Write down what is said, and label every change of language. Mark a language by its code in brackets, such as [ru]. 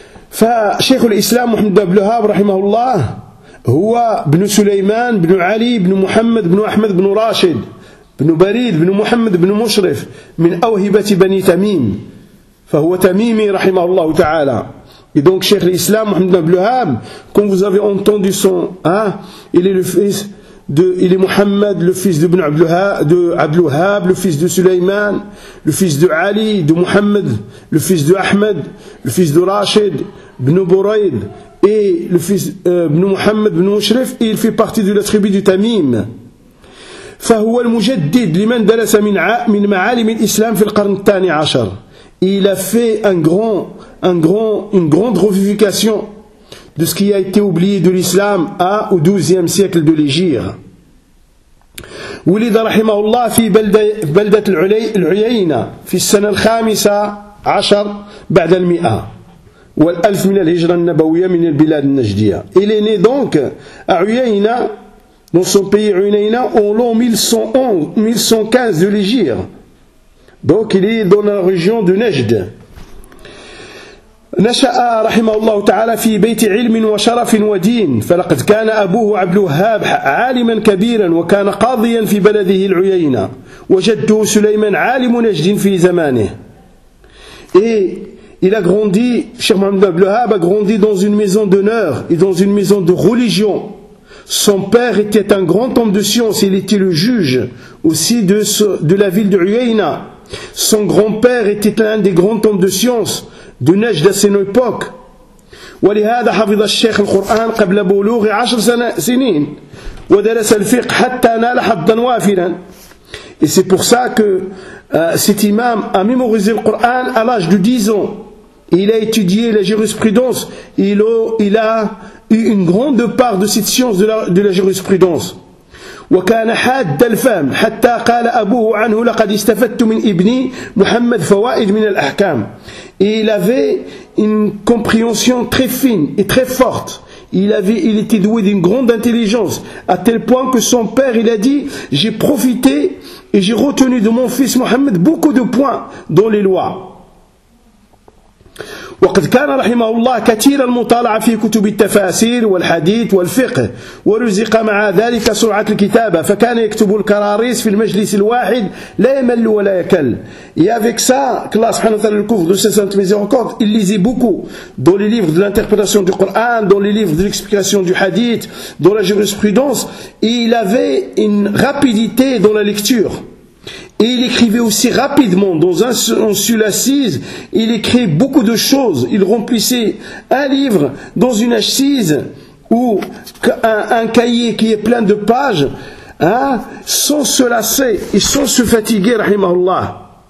[ar] Fa Cheikh al-Islam Mohamed Ibn Abdullah, rahimahullah, هو ابن سليمان ابن علي ابن محمد ابن احمد ابن راشد ابن بريد ابن محمد ابن مشرف من أوهبة بني تميم، فهو تميمي رحمه الله تعالى. [fr] Et donc Cheikh l'Islam Mohamed Ibn Abdullah, comme vous avez entendu son il est le fils de Mohammed, le fils de Ibn Abdul Wahhab, le fils de Sulayman, le fils de Ali, de Mohammed, le fils de Ahmed, le fils de Rashid ibn Burayd, et le fils ibn Mohammed ibn Mushrif, et il fait partie de la tribu du Tamim. [ar] فهو المجدد لمن درس من معالم الإسلام في القرن الثاني عشر. [fr] Il a fait une grande revivification de ce qui a été oublié de l'islam au 12e siècle de l'Hégire. [ar] ولد رحمه الله في بلدة العيينة في السنة الخامسة عشر بعد المئة والألف من الهجرة النبوية من البلاد النجدية. [fr] Il est né donc à Uyayna, dans son pays Uyayna, en l'an 1115 de l'Hégire. Donc il est dans la région de Najd. [ar] نشأ رحمه الله تعالى في بيت علم وشرف ودين، فلقد كان أبوه عبد الوهاب عالما كبيرا وكان قاضيا في بلده العيينة، وجده سليمان عالم نجد في زمانه. [fr] Et il a grandi, Cheikh Mohamed Ibn Abdullah a grandi dans une maison d'honneur et dans une maison de religion. Son père était un grand homme de science, il était le juge aussi de la ville de Uyayna. Son grand-père était l'un des grands hommes de science de Najd à son époque. [ar] ولهذا حفظ الشيخ القرآن قبل بلوغ عشر سنين ودرس الفقه حتى نال حظا وافرا. [fr] Et c'est pour ça que cet imam a mémorisé le Coran à l'âge de 10 ans. Il a étudié la jurisprudence. Il a eu une grande part de cette science de la jurisprudence. [ar] وكان حاد الفهم حتى قال أبوه عنه لقد استفدت من ابني محمد فوائد من الأحكام. [fr] Il avait une compréhension très fine et très forte. Il était doué d'une grande intelligence, à tel point que son père, il a dit, j'ai profité et j'ai retenu de mon fils Mohamed beaucoup de points dans les lois. [ar] وقد كان رحمه الله كثير المطالعة في كتب التفاسير والحديث والفقه، ورزق مع ذلك سرعة الكتابة، فكان يكتب الكراريس في المجلس الواحد لا يمل ولا يكل. [fr] Et avec ça, que Allah subhanahu wa ta'ala le couvre de ses saintes miséricordes, il lisait beaucoup dans les livres de l'interprétation du Coran, dans les livres de l'explication du hadith, dans la jurisprudence, et il avait une rapidité dans la lecture. Et il écrivait aussi rapidement, dans un seul assise, il écrivait beaucoup de choses, il remplissait un livre dans une assise, ou un cahier qui est plein de pages, sans se lasser et sans se fatiguer, rahimahullah.